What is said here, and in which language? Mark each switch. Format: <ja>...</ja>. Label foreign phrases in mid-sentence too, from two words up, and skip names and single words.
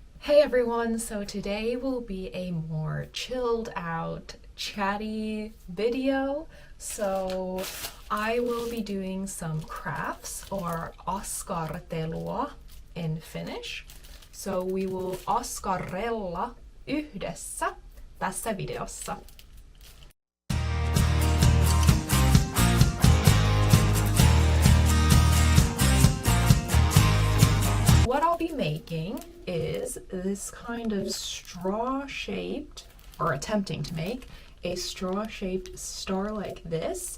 <en>Hey everyone, so today will be a more chilled out, chatty video. So I will be doing some crafts or askartelua in Finnish. So we will</en> <fi>askarrella yhdessä tässä videossa. What I'll be making is this kind of straw-shaped, or attempting to make, a straw-shaped star like this.</fi>